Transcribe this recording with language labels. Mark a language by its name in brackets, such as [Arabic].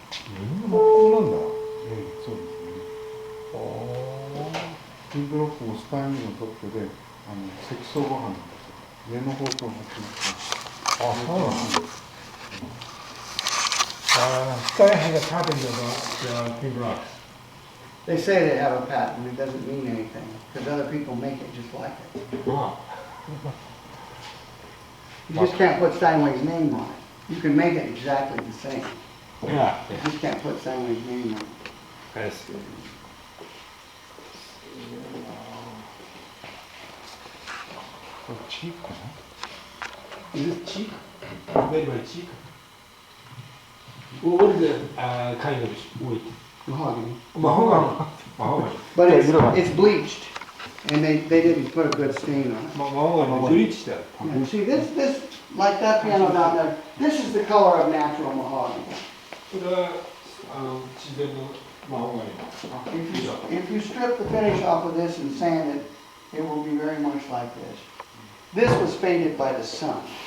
[Japanese] みんなこうなんだ。そうですね。ピンブロックもスタインのトップで積層ご飯なんですよ。上の方向を持ってます。あ、そうなんです。 [English] Steinway has a patent about pin blocks. They say they have a patent. It doesn't mean anything because other people make it just like it. You just can't put Steinway's name on it. You can make it exactly the same. Yeah. You just can't put Steinway's name on it. I see. Cheap, Is it cheap? Very, very cheap. What is the kind of wood? Mahogany. Mahogany. But it's bleached, and they didn't put a good stain on it. Mahogany. Bleached. Yeah, see, this, like that piano down there, this is the color of natural mahogany. [Japanese] これは自然のマホガニ。 [English] If you strip the finish off of this and sand it, it will be very much like this. This was faded by the sun.